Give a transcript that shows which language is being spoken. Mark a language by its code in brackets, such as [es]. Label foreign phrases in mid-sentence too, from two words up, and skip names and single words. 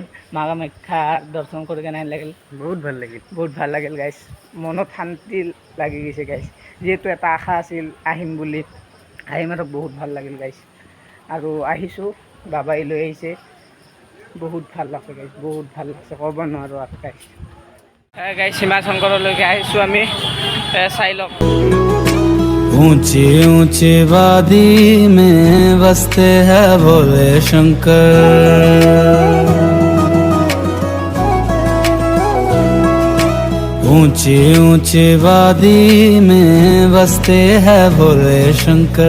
[as] মা কামাখ্যা দৰ্শন কৰি কেনে লাগিল বহুত ভাল লাগিল গাইছ মনত শান্তি লাগি গৈছে গাইছ যিহেতু এটা আশা আছিল আহিম বুলি আহি মানে বহুত ভাল লাগিল গাইছ আৰু আহিছোঁ বাবাই লৈ আহিছে বহুত ভাল লাগছে গাইছ বহুত ভাল লাগছে ক'ব নোৱাৰোঁ আৰু গাইছ। গাইছ সীমা শংকৰলৈকে আহিছোঁ আমি চাই লওক। [hi] ऊंची ऊंची वादी में बसते हैं भोले शंकर। ऊंची ऊंची वादी में बसते हैं भोले शंकर।